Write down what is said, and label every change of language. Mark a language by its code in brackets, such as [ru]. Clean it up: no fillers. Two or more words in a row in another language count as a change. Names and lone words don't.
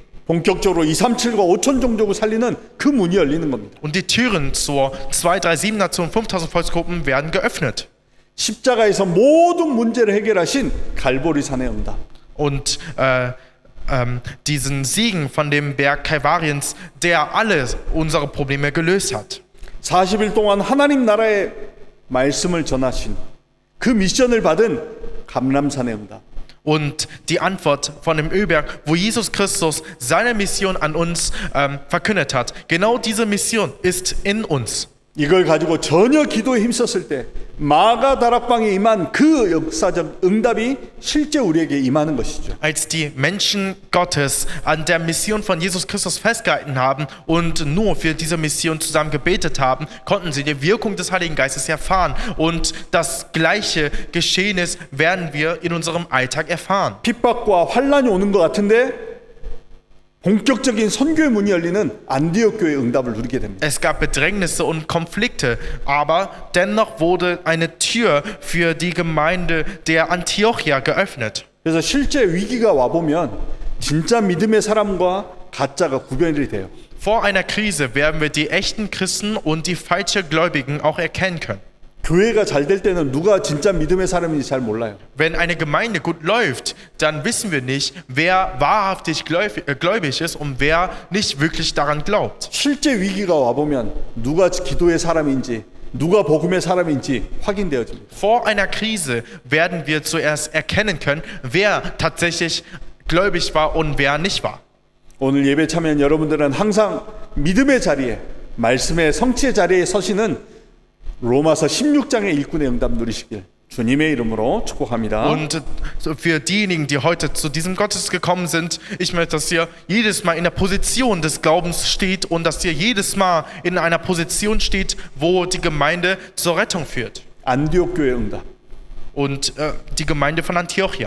[ko] 본격적으로 237과 5천 종족을 살리는 그 문이 열리는 겁니다. [de] Und die Türen zur 237 Nation 5000 Volksgruppen werden geöffnet. [ko] 십자가에서 모든 문제를 해결하신 갈보리 산의 응답. [de] Und diesen Siegen von dem Berg Kalvariens, der alle unsere Probleme gelöst hat. [ko] 40일 동안 하나님 나라의 말씀을 전하신 그 미션을 받은 감람산의 응답. [de] Und die Antwort von dem Ölberg, wo Jesus Christus seine Mission an uns verkündet hat. Genau diese Mission ist in uns. [ko] 이걸 가지고 전혀 기도에 힘썼을 때 마가 다락방에 임한 그 역사적 응답이 실제 우리에게 임하는 것이죠. [de] Als die Menschen Gottes an der Mission von Jesus Christus festgehalten haben und nur für diese Mission zusammen gebetet haben, konnten sie die Wirkung des Heiligen Geistes erfahren. Und das gleiche Geschehnis werden wir in unserem Alltag erfahren. [ko] 핍박과 환란이 오는 것 같은데 본격적인 선교의 문이 열리는 안디옥 교회의 응답을 누리게 됩니다. [de] Es gab Bedrängnisse und Konflikte, aber dennoch wurde eine Tür für die Gemeinde der Antiochia geöffnet. [ko] 그래서 실제 위기가 와보면 진짜 믿음의 사람과 가짜가 구별이 돼요. [de] Vor einer Krise werden wir die echten Christen und die falschen Gläubigen auch erkennen können. [ko] 교회가 잘 될 때는 누가 진짜 믿음의 사람인지 잘 몰라요. [de] Wenn eine Gemeinde gut läuft, dann wissen wir nicht, wer wahrhaftig gläubig ist und wer nicht wirklich daran glaubt. [ko] 실제 위기가 와보면 누가 기도의 사람인지 누가 복음의 사람인지 확인되어집니다. [de] Vor einer Krise werden wir zuerst erkennen können, wer tatsächlich gläubig war und wer nicht war. [ko] 오늘 예배 참여한 여러분들은 항상 믿음의 자리에 말씀의 성취의 자리에 서시는 로마서 16장의 일꾼의 응답 누리시길 주님의 이름으로 축복합니다. [de] Und für diejenigen, die heute zu diesem Gottesdienst gekommen sind, ich möchte, dass ihr jedes Mal in der Position des Glaubens steht und dass ihr jedes Mal in einer Position steht, wo die Gemeinde zur Rettung führt. [ko] 안디옥 교회 응답. [de] Und die Gemeinde von Antiochia.